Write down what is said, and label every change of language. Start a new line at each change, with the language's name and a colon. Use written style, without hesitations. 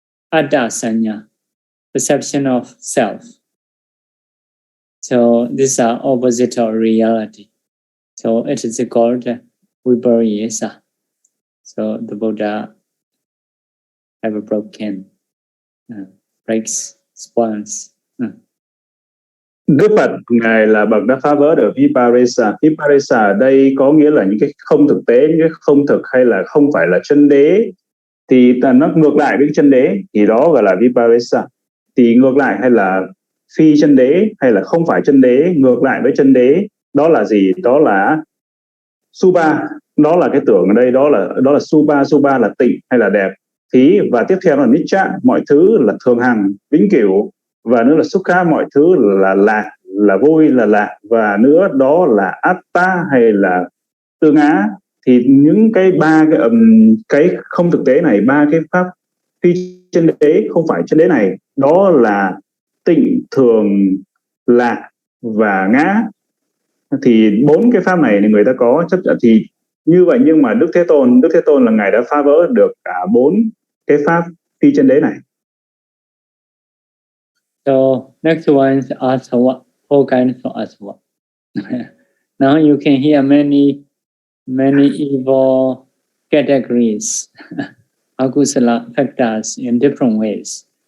English: Atta sanya, perception of self. So these are opposite of reality. So it is called vipariyesa. So the Buddha have broken, breaks, spoils.
Vietnamese: Đức Phật ngài là bậc đã phá vỡ được vipariyesa. Vipariyesa ở đây có nghĩa là những cái không thực tế, những cái không thực hay là không phải là chân đế, thì nó ngược lại với chân đế, thì đó gọi là vipariyesa. Thì ngược lại hay là phi chân đế hay là không phải chân đế, ngược lại với chân đế, đó là gì? Đó là supa, đó là cái tưởng ở đây, đó là supa là tịnh hay là đẹp. Và tiếp theo là nicha, mọi thứ là thường hằng, vĩnh cửu, và nữa là sukha, mọi thứ là lạc, là vui, là lạc, và nữa đó là atta hay là tương á. Thì những cái cái không thực tế này, ba cái pháp phi chân đế, không phải chân đế này, đó là tịnh, thường, lạc và ngã. Thì 4 cái pháp này thì người ta có chấp nhận thì như vậy, nhưng mà Đức Thế Tôn là ngài đã phá vỡ được cả 4 cái pháp phi chân đế này.
English: So next one is asava, 4 kinds of asava. Now you can hear many evil categories, akusala factors in different ways.